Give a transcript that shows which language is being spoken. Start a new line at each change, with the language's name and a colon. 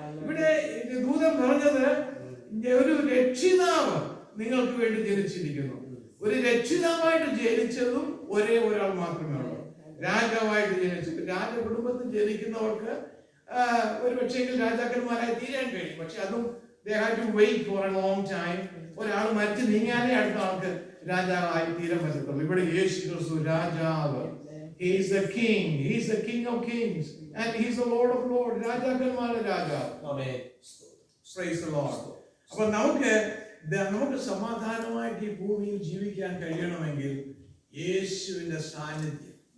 Malayalam: ഇവിടെ ദൂതൻ പറഞ്ഞത് ഒരു രക്ഷിതാവ് നിങ്ങൾക്ക് വേണ്ടി ജനിച്ചിരിക്കുന്നു. ഒരു രക്ഷിതാവായിട്ട് ജനിച്ചതും ഒരേ ഒരാൾ മാത്രമേ ഉള്ളൂ. രാജാവായിട്ട് ജനിച്ചത്, രാജകുടുംബത്തിൽ ജനിക്കുന്നവർക്ക് ഒരു പക്ഷേങ്കിൽ രാജാക്കന്മാരായി തീരാൻ കഴിയും. പക്ഷെ അതും
English: they had to wait for a long time.
Malayalam: ഒരാൾ മരിച്ചു നീങ്ങാനേ അടുത്ത ആൾക്ക് രാജാവായി തീരാൻ പറ്റത്തുള്ളൂ. ഇവിടെ യേശു ക്രിസ്തു രാജാവ്.
English: He is the king. He is the king of kings and he is the lord of lords.
Malayalam: രാജാക്കന്മാരുടെ രാജാവ്. ആമേൻ.
English: Praise the Lord.
Malayalam: അപ്പോൾ നമുക്ക് സമാധാനമായിട്ട് ഈ ഭൂമിയിൽ ജീവിക്കാൻ കഴിയണമെങ്കിൽ യേശുവിന്റെ സാന്നിധ്യം.